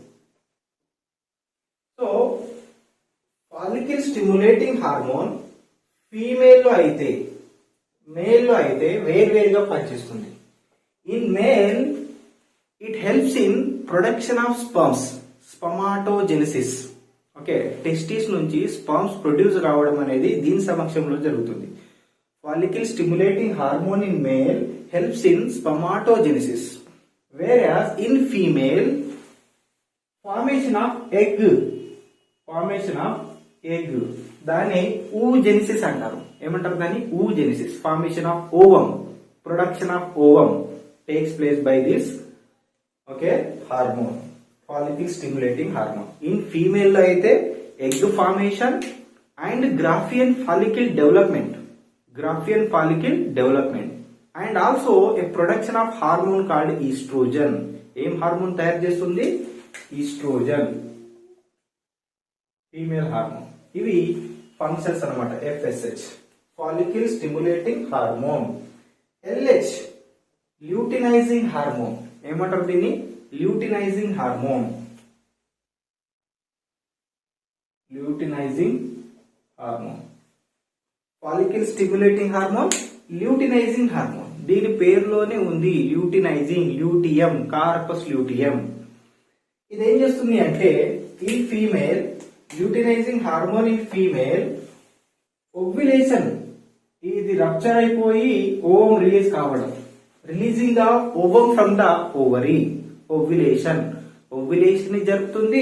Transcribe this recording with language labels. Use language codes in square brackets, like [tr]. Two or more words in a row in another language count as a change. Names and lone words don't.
[te] సో [en] follicle stimulating hormone [te] ఫీమేల్ లో అయితే, మేల్ లో అయితే వేర్వేరుగా పనిచేస్తుంది. [en] In male it helps in production of sperms, spermatogenesis. [te] ఓకే, టెస్టిస్ నుంచి [en] sperms produce [te] కావడం అనేది దీని సమక్షంలో జరుగుతుంది. [en] follicle stimulating hormone in male helps in spermatogenesis, whereas in female formation of egg, [te] దాన్ని oogenesis అంటారు. ఏమంటారు దాన్ని? oogenesis. [en] formation of ovum, production of ovum takes place by this hormone, follicle stimulating hormone. in female [te] లో అయితే [en] egg formation and Graafian follicle development, and also a production of hormone called estrogen. [te] ఏం హార్మోన్ తయారు చేస్తుంది? [en] estrogen, female hormone. [te] ఇవి ఫంక్షన్స్ అన్నమాట. [en] FSH, follicle stimulating hormone. LH luteinizing hormone. [te] ఏమంటారు దీన్ని? [en] luteinizing hormone. luteinizing hormone. follicle stimulating hormone, luteinizing hormone. [te] దీని పేరులోనే ఉంది [en] luteinizing, luteum, corpus luteum. [te] ఇది ఏం చేస్తుంది అంటే ఈ [en] female luteinizing hormone in female ovulation, [te] ఇది రప్చర్ అయిపోయి [en] ovum release [te] కావడం, [en] releasing the ovum from the ovary, ovulation, ovulation [te] జరుగుతుంది.